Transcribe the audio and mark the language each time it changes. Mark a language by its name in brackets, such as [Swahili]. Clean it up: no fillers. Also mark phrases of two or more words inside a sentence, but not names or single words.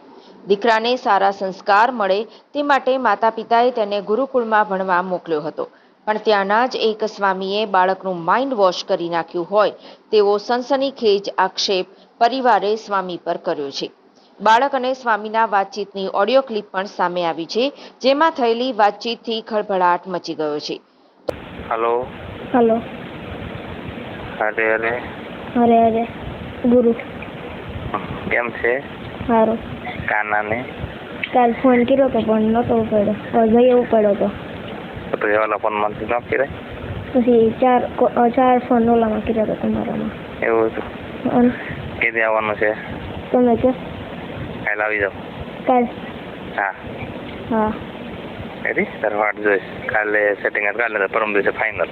[Gujarati] દીકરાને સારા સંસ્કાર મળે તે માટે માતા પિતાએ તેને ગુરુકુળમાં ભણવા મોકલ્યો હતો, પણ ત્યાંના જ એક સ્વામીએ બાળકનું માઇન્ડ વોશ કરી નાખ્યું હોય તેવો સનસનીખેજ આક્ષેપ પરિવારે સ્વામી પર કર્યો છે। બાળક અને સ્વામીના વાતચીતની ઓડિયો ક્લિપ પણ સામે આવી છે, જેમાં થયેલી વાતચીતથી ખળભળાટ મચી ગયો છે। हेलो हेलो। અરે અરે અરે અરે ગુરુ કેમ છે हारो કાના ને કાલ ફોન કર્યો તો પણ નતો ઉપાડ્યો, જઈ ઉપાડ્યો તો [Hindi] ये वाला फोन में न करे [Gujarati] પછી ચાર ફોન ઓલામાં કર્યા હતા તમારામાં એવું હતું। અને કેદી આવવાનું છે? તમે કે કાલે આવી જાવ। કાલ હા હા રેડી તાર વાટ જોઈશ। કાલે સેટિંગ કાલે પરમ દિવસે ફાઇનલ।